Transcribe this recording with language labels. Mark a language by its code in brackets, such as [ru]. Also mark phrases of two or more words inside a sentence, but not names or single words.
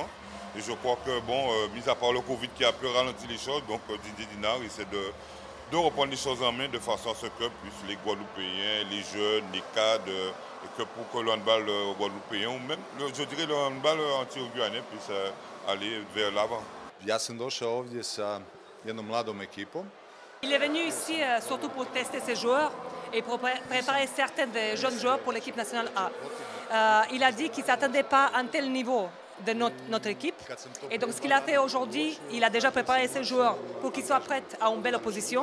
[fr] Et je crois que, mis à part le Covid qui a peu ralenti les choses, donc Didier Dinard essaie de reprendre les choses en main de façon à ce que puissent les Guadeloupéens, les jeunes, les cadres, et que pour que le handball guadeloupéen ou même, je dirais, le handball anti-guyanais puisse aller vers l'avant. [bs] Ja sam došao ovdje sa jednom mladom ekipom. [fr] Il est venu ici surtout pour tester ses joueurs et pour préparer certains des jeunes joueurs pour l'équipe nationale A. Il a dit qu'il ne s'attendait pas à un tel niveau de notre équipe. Et donc ce qu'il a fait aujourd'hui, il a déjà préparé ses joueurs pour qu'ils soient prêts à une belle opposition.